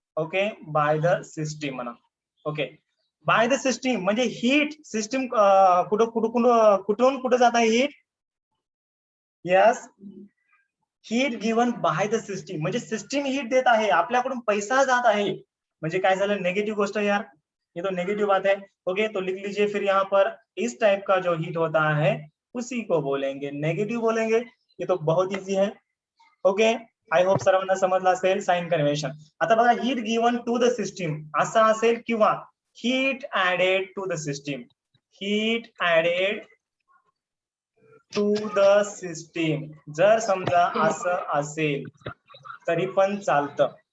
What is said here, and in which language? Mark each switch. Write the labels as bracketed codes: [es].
[mr] Okay, by the system म्हणा. Okay, by the system म्हणजे heat system कुठून कुठे जात आहे heat. Yes, heat given by the system म्हणजे सिस्टीम हीट देत आहे, आपल्याकडून पैसा जात आहे, म्हणजे काय झालं, नेगेटिव्ह गोष्ट यार, [hi] ये तो नेगेटिव बात है. ओके, तो लिख लीजिए फिर यहाँ पर इस टाइप का जो हीट होता है उसी को बोलेंगे नेगेटिव्ह बोलेंगे. ये तो बहुत इजी है. [mr] ओके, आय होप सर्वांना समजलं असेल साइन कन्व्हेन्शन. आता बघा [en] heat given to the system [mr] असं असेल किंवा [en] heat added to the system, [mr] heat added to the system. जर समजा असं असेल तरी पण चालतं.